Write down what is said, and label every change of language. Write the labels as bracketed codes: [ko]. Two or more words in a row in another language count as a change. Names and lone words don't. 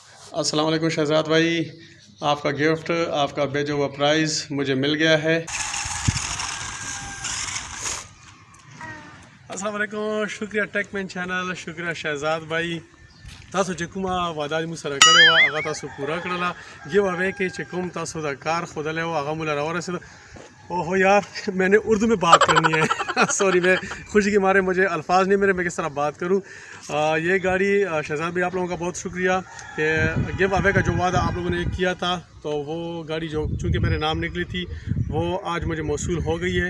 [ur] السلام علیکم شہزاد بھائی، آپ کا گفٹ، آپ کا بھیجا ہوا پرائز مجھے مل گیا ہے. السلام علیکم، شکریہ ٹیک مین چینل، شکریہ شہزاد بھائی. [ps] तासो چې کومه وعده مو سره کړې وه هغه تاسو پوره کړله. [en] give away [ps] کې چې کوم تاسو دا کار ښودلی و هغه مو له راورسېده. [ur] اوہو یار، میں نے اردو میں بات کرنی ہے سوری، میں خوشی کے مارے مجھے الفاظ نہیں میرے، میں کس طرح بات کروں. یہ گاڑی شہزاد بھائی آپ لوگوں کا بہت شکریہ کہ [en] give away [ur] کا جو وعدہ آپ لوگوں نے کیا تھا، تو وہ گاڑی جو چونکہ میرے نام نکلی تھی وہ آج مجھے موصول ہو گئی ہے.